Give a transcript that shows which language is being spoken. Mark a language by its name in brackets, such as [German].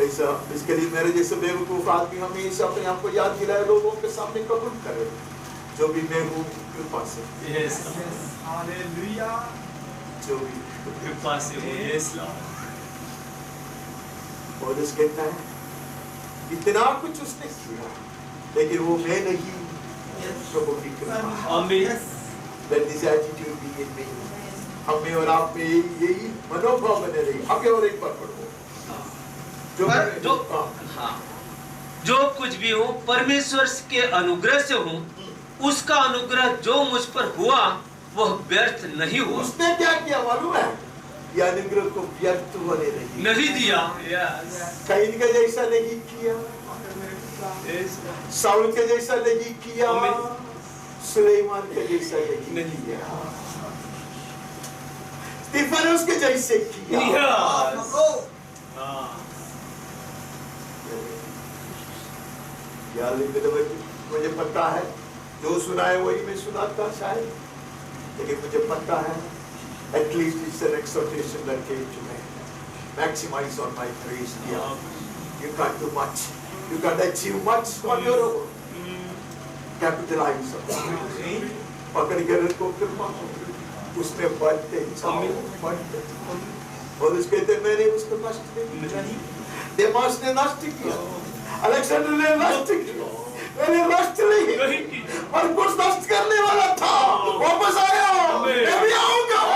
[Hindi] ऐसा इसके लिए मेरे जैसे बेवकूफ आदमी हमेशा अपने आप को याद दिलाए, लोगों के सामने कबूल करे जो भी मैं हूँ कृपा से, [English] Yes, Lord. [Hindi] हालेलुया। जो भी। कृपा से हो. [English] Yes, Lord. [Hindi] और उस कहता है इतना कुछ उसने किया, लेकिन वो मैं नहीं, प्रभु की कृपा। [English] Amen. Let this attitude be in me. [Hindi] हमें और आप में यही मनोभाव बने रही। आगे और एक बार पढ़ो। जो कुछ भी हो परमेश्वर के अनुग्रह से हो, उसका अनुग्रह जो मुझ पर हुआ वह व्यर्थ नहीं हुआ। उसने क्या किया मालूम है? यह अनुग्रह को व्यर्थ होने नहीं दिया। [English] Yes. [Hindi] कैन के जैसा नहीं किया, [English] Yes. [Hindi] साउल के जैसा नहीं किया, [English] Amen. [Hindi] सुलेमान के जैसा नहीं किया, स्टीफनस के जैसे किया। [English] Yes. Ah. [Hindi] मुझे पता है जो सुना है वही मैं सुनाता शायद, लेकिन मुझे पता है [English] at least it's an exhortation that came to me. Maximize on my grace, dear. You can't do much, you can't achieve much on your own. Capitalize on it. [Hindi] पकड़ के रखो कृपा, उसमें बढ़ते जाओ, बढ़ते जाओ। और उसके कहते मैंने उसको नष्ट नहीं किया, देमास ने नष्ट किया, अलेक्जेंडर ने नष्ट किया, मैंने नष्ट नहीं किया, और कुछ नष्ट करने वाला था, वापस आया, मैं भी आऊंगा।